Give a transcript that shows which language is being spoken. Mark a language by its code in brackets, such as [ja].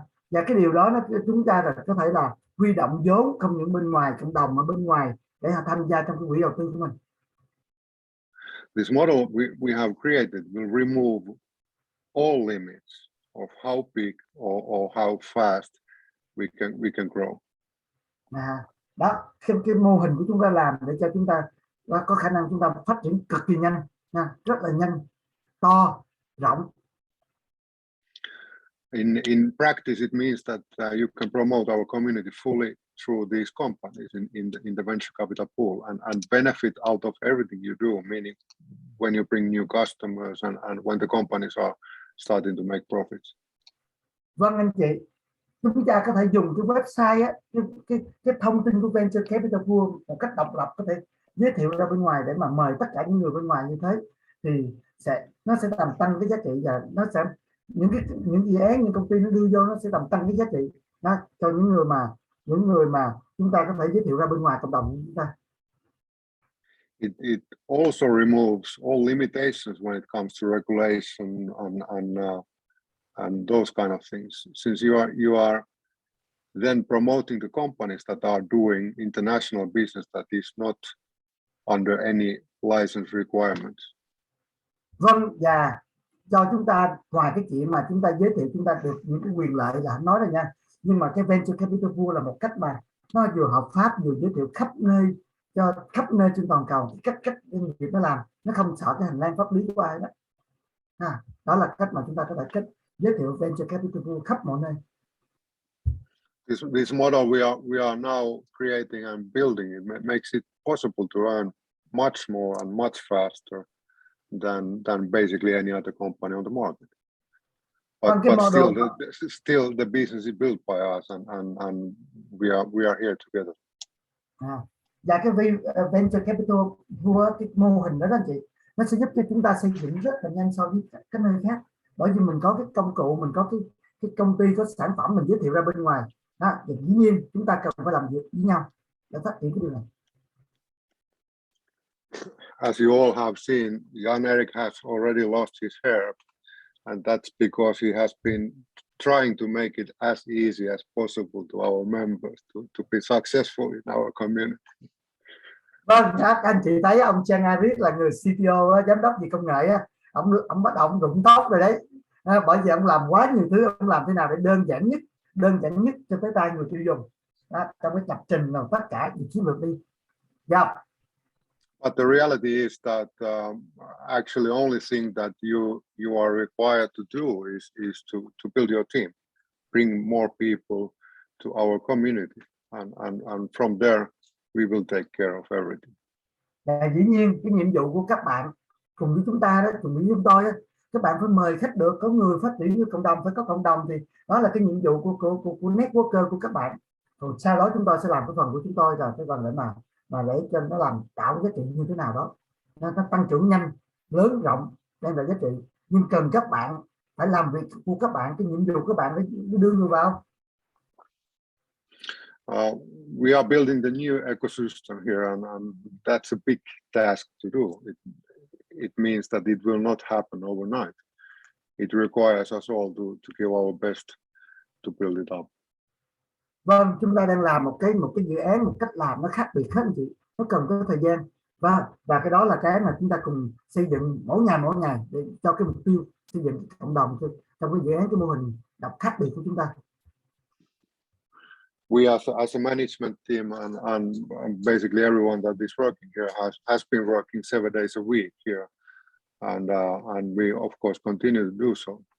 [vi] Và cái điều đó chúng ta là có thể là huy động vốn không những bên ngoài cộng đồng mà bên ngoài để tham gia trong cái quỹ đầu tư của mình. [en] This model we have created will remove all limits of how big or how fast we can grow. [vi] Đó, cái mô hình của chúng ta làm để cho chúng ta có khả năng chúng ta phát triển cực kỳ nhanh nha, rất là nhanh, to, rộng. [en] In practice, it means that you can promote our community fully through these companies in the venture capital pool and benefit out of everything you do, meaning when you bring new customers and when the companies are starting to make profits. [vi] Vâng anh chị, chúng ta có thể dùng cái website á, cái thông tin của venture capital pool một cách độc lập, có thể giới thiệu ra bên ngoài để mà mời tất cả những người bên ngoài như thế, thì nó sẽ làm tăng cái giá trị, và nó sẽ những dự án, những công ty nó đưa vô, nó sẽ làm tăng cái giá trị đó, cho những người mà chúng ta có thể giới thiệu ra bên ngoài cộng đồng của chúng ta. [en] It also removes all limitations when it comes to regulation and those kind of things, since you are then promoting the companies that are doing international business that is not under any license requirements. [vi] Vâng, và cho chúng ta, ngoài cái chuyện mà chúng ta giới thiệu, chúng ta được những cái quyền lợi là nói rồi nha, nhưng mà cái venture capital pool là một cách mà nó vừa hợp pháp, vừa giới thiệu khắp nơi, cho khắp nơi trên toàn cầu cách doanh nghiệp nó làm, nó không sợ cái hành lang pháp lý của ai đó. Đó là cách mà chúng ta có thể giới thiệu venture capital pool khắp mọi nơi. [en] This model we are now creating and building, it makes it possible to earn much more and much faster than basically any other company on the market. But still the business is built by us and we are here together. [vi] Và cái venture capital pool, cái mô hình đó anh chị, nó sẽ giúp cho chúng ta xây dựng rất là nhanh so với các nơi khác, bởi vì mình có cái công cụ, mình có cái công ty, có sản phẩm mình giới thiệu ra bên ngoài đó, và dĩ nhiên chúng ta cần phải làm việc với nhau để phát triển cái điều này. [en] As you all have seen, Jan Erik has already lost his hair, and that's because he has been trying to make it as easy as possible to our members to be successful in our community. [vi] Vâng, các anh chị thấy ông Giang Erik là người CTO, giám đốc về công nghệ, ông bắt đầu ông rụng tóc rồi đấy, bởi vì ông làm quá nhiều thứ, ông làm thế nào để đơn giản nhất cho tới tay người tiêu dùng đó, trong cái lập trình nào tất cả những chiến lược đi. [en] Yeah. But the reality is that actually only thing that you are required to do is to build your team, bring more people to our community, and from there we will take care of everything. [vi] Và dĩ nhiên cái nhiệm vụ của các bạn cùng với chúng ta đó, cùng với chúng tôi đó, các bạn phải mời khách được, có người phát triển với cộng đồng, phải có cộng đồng, thì đó là cái nhiệm vụ của networker của các bạn. Còn sau đó chúng tôi sẽ làm cái phần của chúng tôi, rồi cái phần để mà để cho nó làm tạo giá trị như thế nào đó, nó tăng trưởng nhanh, lớn, rộng, đem lại giá trị. Nhưng cần các bạn phải làm việc của các bạn, cái nhiệm vụ của các bạn để đưa người vào. [en] We are building the new ecosystem here, and that's a big task to do. It means that it will not happen overnight. It requires us all to give our best to build it up. [vi] Vâng, chúng ta đang làm một cái dự án, một cách làm nó khác biệt hết anh chị, nó cần có thời gian, và cái đó là cái mà chúng ta cùng xây dựng mỗi ngày để cho cái mục tiêu xây dựng cộng đồng trong cái dự án, cái mô hình độc khác biệt của chúng ta. [en] We as a management team and basically everyone that is working here has been working 7 days a week here, and we of course continue to do so.